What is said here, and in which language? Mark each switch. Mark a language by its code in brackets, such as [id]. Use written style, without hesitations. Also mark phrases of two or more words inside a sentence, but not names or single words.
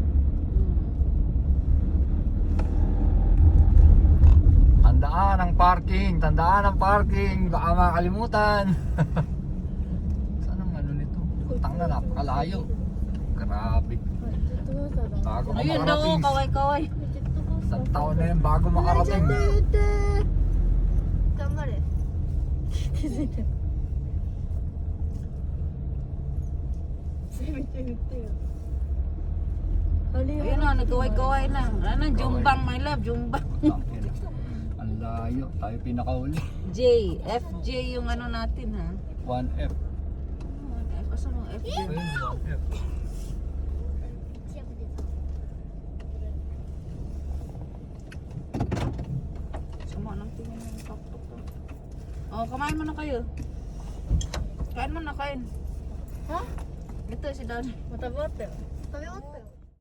[tl] Tandaan ang parking, tandaan ang parking. Baka makalimutan. Saan ang ano nito? Tang na, napakalayo. Grabe. Bago ka Ayun daw, makarating. kaway-kaway. Isang taon na yun bago makarating. [ja] 頑張れ気づいてるせめて言ってよあれ [tl] Ayun na, nagkaway-kaway na. Ano, jumbang [en] my love, [tl] jumbang. Ang layo, tayo pinakauli. J, FJ yung ano natin ha. 1F. F, asa mo FJ? Ayun, 1F. Sama ng tingin ng kapto ko. Oh, kumain mo na kayo. Kain mo na, kain. Ha? Ito si Dan. [ja] また終わったよ食べ終わったよ